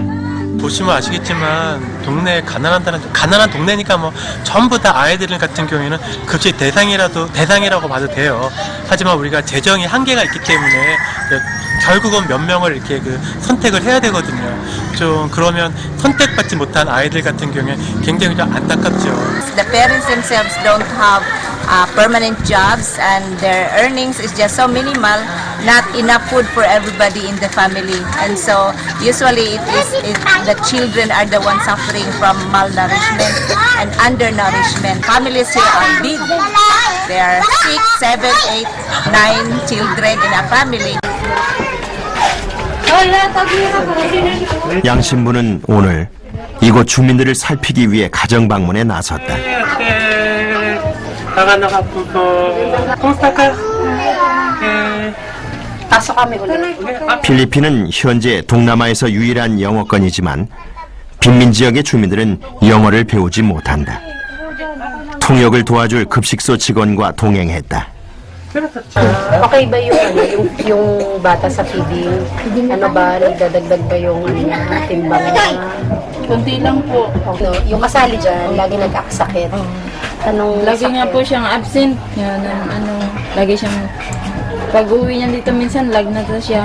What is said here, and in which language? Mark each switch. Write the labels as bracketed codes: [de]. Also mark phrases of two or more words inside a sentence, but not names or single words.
[ko] 보시면 아시겠지만 동네 가난한 동네니까 뭐 전부 다 아이들 같은 경우에는 급식 대상이라고 봐도 돼요. 하지만 우리가 재정이 한계가 있기 때문에 결국은 몇 명을 이렇게 선택을 해야 되거든요. 좀 그러면 선택받지 못한 아이들 같은 경우에 굉장히 좀 안타깝죠. [en] The parents themselves don't have permanent jobs and their earnings is just so minimal, not enough food for everybody in the family. And so usually the children are the ones suffering from malnourishment and undernourishment. Families here are big. There are 6, 7, 8, 9 children in a family. [ko] 양 신부는 오늘 이곳 주민들을 살피기 위해 가정 방문에 나섰다. 필리핀은 현재 동남아에서 유일한 영어권이지만 빈민 지역의 주민들은 영어를 배우지 못한다. 통역을 도와줄 급식소 직원과 동행했다. [tl] Okay ba yung bata sa feeding? Ano ba, nagdadagdag ba yung timbang niya? Kunti lang po. No, yung kasali dyan, lagi nagkakasakit. Anong Lagi nga sakit? po siyang absent. Yan, lagi siyang, pag uwi niya dito minsan, lagnat na siya.